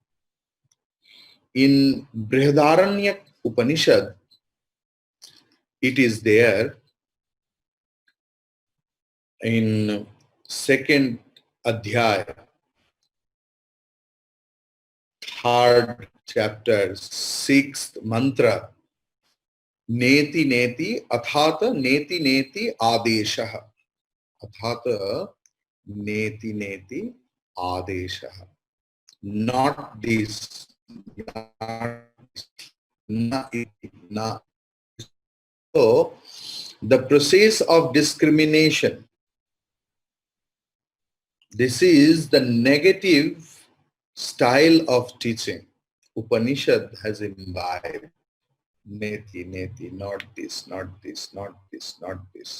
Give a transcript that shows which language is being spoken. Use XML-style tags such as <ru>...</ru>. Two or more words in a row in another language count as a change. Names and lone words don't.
<en>In Brihadaranya Upanishad, it is there in second adhyaya, third chapter, sixth mantra,</en> <sa>नेति नेति अथात नेति नेति आदेशः. अथात नेति नेति आदेशः.</sa> <en>Not this,</en> <sa>न इति, न.</sa> <en>So the process of discrimination, this is the negative style of teaching. Upanishad has imbibed</en> <sa>नेति, नेति,</sa> <en>not this, not this, not this, not this.</en>